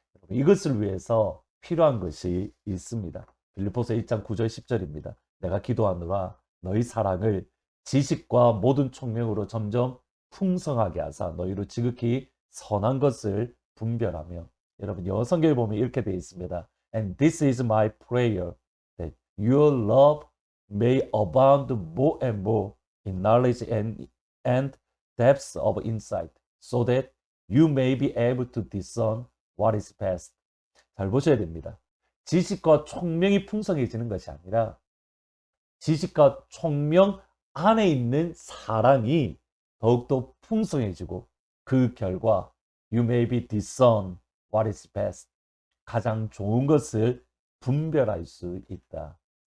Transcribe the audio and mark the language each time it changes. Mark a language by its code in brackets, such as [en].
[ko] 이것을 위해서 필요한 것이 있습니다. 빌립보서 1장 9절 10절입니다. 내가 기도하노라 너희 사랑을 지식과 모든 총명으로 점점 풍성하게 하사 너희로 지극히 선한 것을 분별하며. 여러분 영어 성경에 보면 이렇게 되어 있습니다. [en] And this is my prayer that your love may abound more and more in knowledge and depths of insight so that you may be able to discern what is best. [ko] 잘 보셔야 됩니다. 지식과 총명이 풍성해지는 것이 아니라 지식과 총명 안에 있는 사랑이 더욱더 풍성해지고 그 결과 [en] you may be discern what is best. [ko] 가장 좋은 것을 분별할 수 있다.